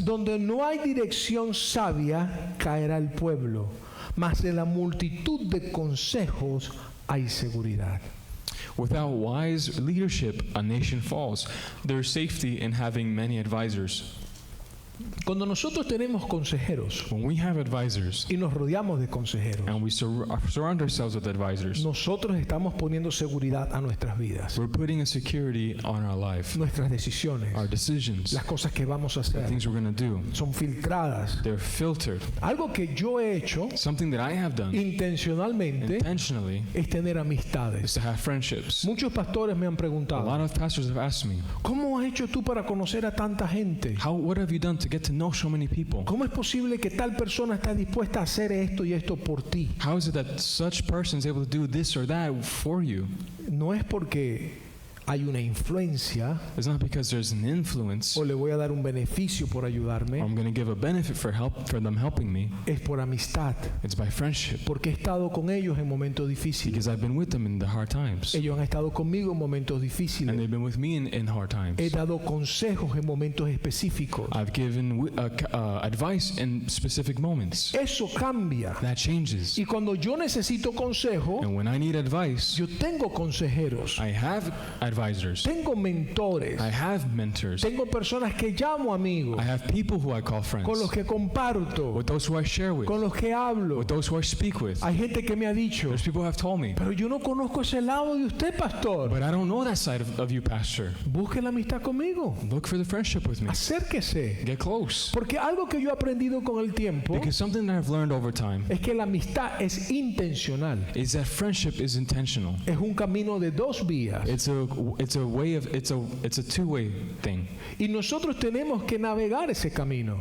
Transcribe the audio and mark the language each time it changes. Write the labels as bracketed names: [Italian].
[Spanish] donde no hay dirección sabia, caerá el pueblo, mas en la multitud de consejos hay seguridad. [English] without wise leadership, a nation falls. There is safety in having many advisors. [Spanish] Cuando nosotros tenemos consejeros [English] When we have advisors [Spanish] y nos rodeamos de consejeros, [English] and we surround ourselves with advisors, [Spanish] nosotros estamos poniendo seguridad a nuestras vidas, [English] we're putting a security on our life, [Spanish] nuestras decisiones, [English] our decisions, [Spanish] las cosas que vamos a [English] the [Spanish] hacer [English] things we're going to do. [Spanish] son filtradas. [English] They're filtered. [Spanish] Algo que yo he hecho [English] Something that I have done [Spanish] intencionalmente [English] intentionally [Spanish] es tener [English] is [Spanish] amistades. [English] to have friendships. [Spanish] Muchos pastores me han [English] A [Spanish] preguntado, [English] lot of pastors have asked me, [Spanish] ¿cómo has hecho tú para conocer a tanta gente? [English] what have you done to get to know so many people? [Spanish] ¿Cómo es posible que tal persona está dispuesta a hacer esto y esto por ti? [English] How is it that such person is able to do this or that for you? [Spanish] No es porque hay una influencia [English] It's not because there's an influence [Spanish] o le voy a dar un beneficio por [English] or [Spanish] ayudarme. [English] I'm going to give a benefit for them helping me. [Spanish] Es por amistad, [English] It's by friendship [Spanish] porque he estado con ellos en momentos difíciles. [English] because I've been with them in the hard times. [Spanish] Ellos han estado conmigo en momentos [English] And [Spanish] difíciles. [English] they've been with me in hard times. [Spanish] He dado consejos en momentos específicos. [English] I've given advice in specific moments. [Spanish] Eso cambia. [English] That changes. [Spanish] Y cuando yo necesito consejo, [English] And when I need advice, [Spanish] yo tengo consejeros, [English] I have advisors. [Spanish] tengo mentores, [English] I have mentors. [Spanish] tengo personas que llamo amigos, [English] I have people who I call [Spanish] con [English] friends. [Spanish] los que comparto, [English] With those who I share with. [Spanish] con los que hablo. [English] With those who I speak with. [Spanish] Hay gente que me ha dicho, [English] There's people who have told me, [Spanish] pero yo no conozco ese lado de usted, pastor. [English] but I don't know that side of you, Pastor. [Spanish] Busque la amistad conmigo. [English] Look for the friendship with me. [Spanish] Acérquese. [English] Get close. [Spanish] Porque algo que yo he aprendido con el tiempo [English] Because something that I've learned over time [Spanish] es que la amistad es intencional. [English] is that friendship is intentional. [Spanish] Es un camino de dos vías. [English] It's a way of it's a two-way thing, [Spanish] Y nosotros tenemos que navegar ese camino.